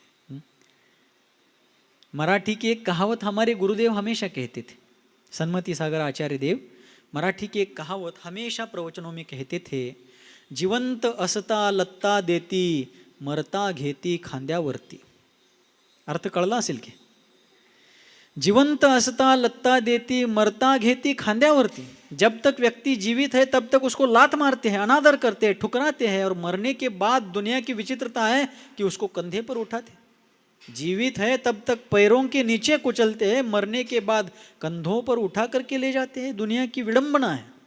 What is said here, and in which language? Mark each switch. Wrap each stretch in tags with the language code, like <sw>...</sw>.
<hi>मराठी की एक कहावत हमारे गुरुदेव हमेशा कहते थे, सन्मति सागर आचार्य देव मराठी की एक कहावत हमेशा प्रवचनों में कहते थे,</hi> <mr>जिवंत असता लत्ता देती, मरता घेती खांद्यावरती। अर्थ कळला असेल की? जिवंत असता लत्ता देती, मरता घेती खांद्यावरती।</mr> <hi>जब तक व्यक्ति जीवित है तब तक उसको लात मारते हैं, अनादर करते हैं, ठुकराते हैं, और मरने के बाद दुनिया की विचित्रता है कि उसको कंधे पर उठाते। जीवित है तब तक पैरों के नीचे कुचलते हैं, मरने के बाद कंधों पर उठा करके ले जाते हैं। दुनिया की विडंबना है।</hi>